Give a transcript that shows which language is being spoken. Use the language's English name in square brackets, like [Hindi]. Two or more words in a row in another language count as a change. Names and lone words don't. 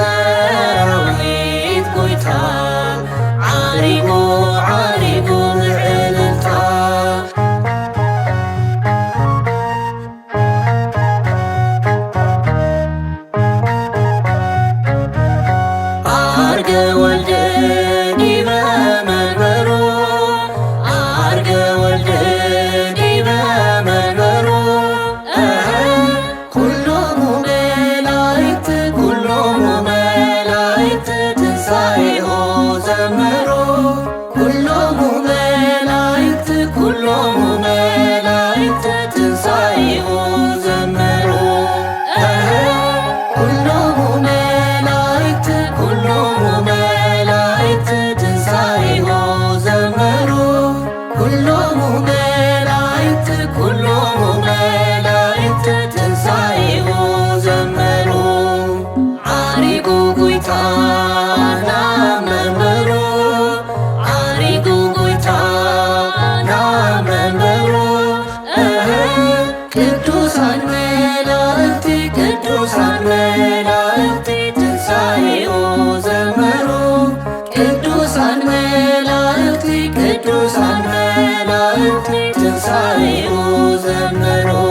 [Tigrinya] ሰራዊት ጎይታ ዓሪጉ ዓሪጉ ምዕልልታ [Geez] አርገ ወልደ ዲበ መንበሩ አርገ ወልደ ዲበ መንበሩ ኩሎሙ መላእክት ኩሎሙ መላእክት ትንሣኤሁ ዘመሩ ኩሎሙ መላእክት ኩሎሙ መላእክት ትንሣኤሁ ዘመሩ ኩሎሙ መላእክት ኩሎሙ መላእክት ትንሣኤሁ ዘመሩ ኩሎሙ መላእክት ኩሎሙ መላእክት ትንሣኤሁ ዘመሩ [Tigrinya] ዓሪጉ ጎይታ ናብ መንበሩ ዓሪጉ ጎይታ ናብ መንበሩ ቅዱሳን መላእክቲ ቅዱሳን መላእክቲ ትንሣኤሁ ዘመሩ ቅዱሳን መላእክቲ ቅዱሳን መላእክቲ ትንሣኤሁ ዘመሩ